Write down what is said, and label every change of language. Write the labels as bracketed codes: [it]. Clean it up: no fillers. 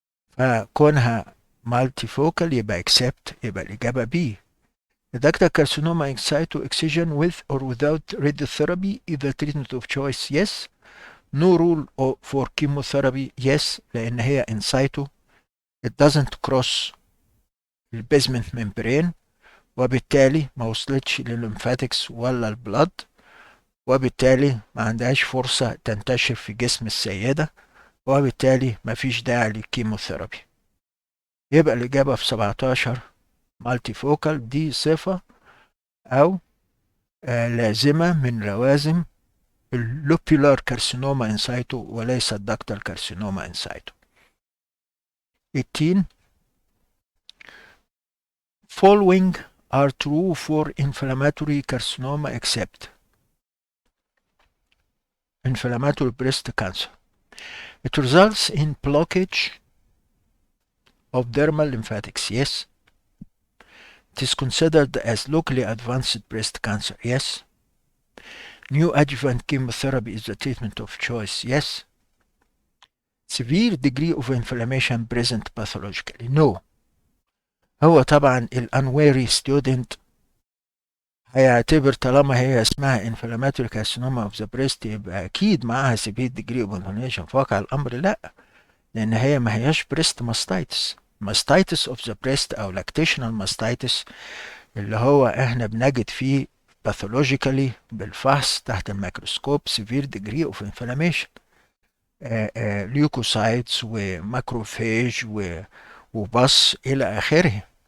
[ar] فكونها multifocal يبقى accept، يبقى الإجابة B. [en] The ductal carcinoma in situ excision with or without radiotherapy is the treatment of choice, yes. No rule for chemotherapy, yes، [ar] لأن هي [en] in situ it doesn't cross [ar] البيزمنت membrane، وبالتالي ما وصلتش للليمفاتكس ولا البلد، وبالتالي ما عندهاش فرصة تنتشر في جسم السيدة، وبالتالي ما فيش داعي للكيموثيرابي. يبقى الإجابة في 17 مالتي فوكال، دي صفة أو لازمة من لوازم اللوبيولار كارسينوما انسايتو وليس الدكتال كارسينوما انسايتو. 18. [en] Following are true for inflammatory carcinoma except inflammatory breast cancer. It results in blockage of dermal lymphatics, yes. It is considered as locally advanced breast cancer, yes. Neoadjuvant chemotherapy is the treatment of choice, yes. Severe degree of inflammation present pathologically, no. [ar] هو طبعا الانويري ستودنت هيعتبر طالما هي اسمها [en] inflammatory carcinoma of the breast [ar] يبقى اكيد معاها [en] severe degree of inflammation. [ar] في واقع الامر لا، لان هي ما هياش [en] breast mastitis. mastitis of the breast [ar] او [en] lactational mastitis [ar] اللي هو احنا بنجد فيه pathologically بالفحص تحت الميكروسكوب [en] severe degree of inflammation، [ar] ليوكوسايتس وماكروفاج وبص الى اخره.